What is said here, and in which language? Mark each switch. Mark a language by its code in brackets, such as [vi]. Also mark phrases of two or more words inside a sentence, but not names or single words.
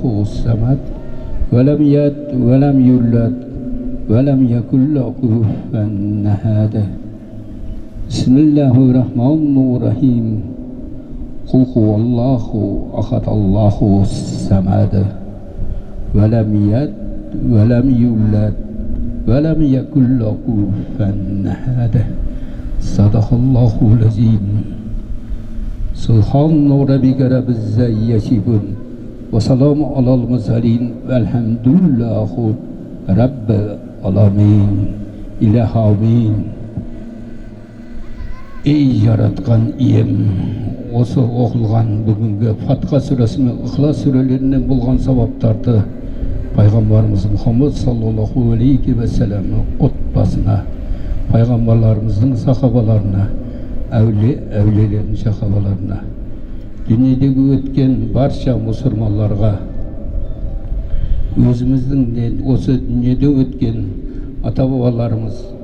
[ar] الصمد ولم يلد ولم يولد ولم يكن له كفوا أحد بسم الله الرحمن الرحيم قل هو الله أحد الله الصمد ولم يلد ولم يولد ولم يكن له كفوا أحد صدق الله العظيم سبحان ربك رب العزة يصفون وسلام على المرسلين والحمد لله رب العالمين إله آمين. [kk] Ey yaratkan iyem, осы оқылған бүгінгі Фатха сүресі мен Ихлас сүрелерінен болған сауаптарды пайғамбарымыз Мұхаммад [ar] صلى الله عليه وسلم [kk] отбасына, пайғамбарларымыздың сахабаларына, әулиелердің сахабаларына, дүниедегі өткен барша мұсылмандарға, өзіміздің осы дүниеде өткен ата-бабаларымыз,